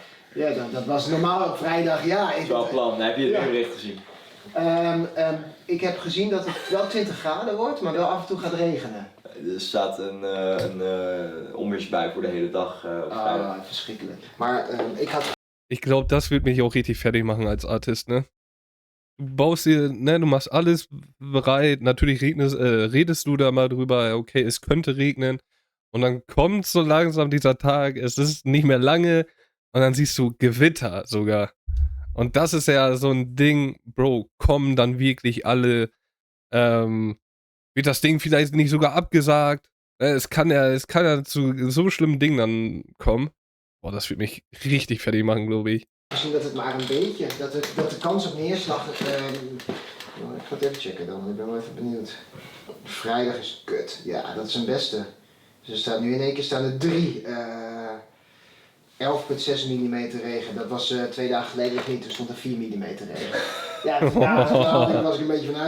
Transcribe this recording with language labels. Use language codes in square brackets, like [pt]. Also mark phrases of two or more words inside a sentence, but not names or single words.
[nl] Ja, dat was normaal op vrijdag, ja. Dat is wel een plan. Heb je het weerbericht gezien? Ik heb gezien dat het wel 20 graden wordt, maar wel af en toe gaat regenen. Er staat een onweersbui voor de hele dag op vrijdag. Verschrikkelijk. Maar ik had... [de] Ich glaube, das wird mich auch richtig fertig machen als Artist, ne? Du baust dir, ne, du machst alles bereit. Natürlich redest du da mal drüber, okay, es könnte regnen. Und dann kommt so langsam dieser Tag, es ist nicht mehr lange. Und dann siehst du Gewitter sogar. Und das ist ja so ein Ding, Bro, kommen dann wirklich alle, wird das Ding vielleicht nicht sogar abgesagt? Es kann ja zu so schlimmen Dingen dann kommen. Boah, das wird mich richtig fertig machen, glaube ich. [nl] Misschien dat het maar een beetje, dat de kans op neerslag, ik ga het even checken dan, ik ben wel even benieuwd. Vrijdag is kut, ja dat is een beste. Dus er staat nu in één keer staan er 3, 11,6 mm regen. Dat was 2 dagen geleden nog niet, er stond er 4 mm regen. Ja, daar was ik een beetje vanuit.